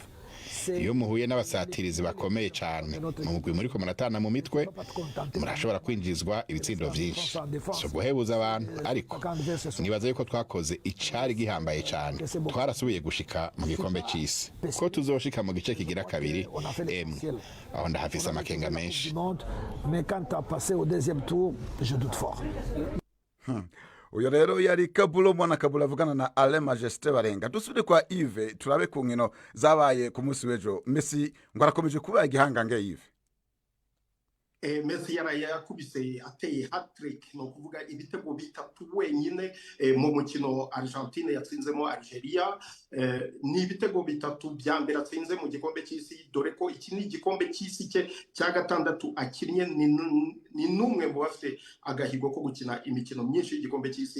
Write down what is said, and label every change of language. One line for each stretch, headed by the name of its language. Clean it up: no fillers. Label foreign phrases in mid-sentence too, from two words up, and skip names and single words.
Rundi: Iyo muhuye n'abasatirizi bakomeye cyane mu mugwi muri ko muratana mu mitwe, murashobora kwinjizwa ibitsindo byinshi. So guhebuza abantu, ariko nibaza yuko twakoze icari gihambaye cyane. Twarasubiye gushika mu gikombe cy'isi, ko tuzoshika mu gice kigira kabiri aho ndahafise amakenga menshi.
French: Mais quand tu as passé au deuxième tour, je doute fort.
Rundi: Uyo rero yari Kabulo mwana Kabulo avugana na Ale Majesté Barenga. Dusubire kwa Yves turabe ku nkino zabaye ku munsi w'ejo.
Kinyarwanda: Messi ngo arakomeje kuba igihangange Yves. Messi yakubise ateye hat-trick, no kuvuga ibitego bitatu wenyine mu mukino Argentine yatsinzemo Algeria. Ni ibitego bitatu bya mbere atsinze mu gikombe cy'isi, dore ko iki ni igikombe cy'isi cye cya gatandatu akinnye. Ni numwe mu bafite agahigo ko gukina imikino myinshi y'igikombe cy'isi.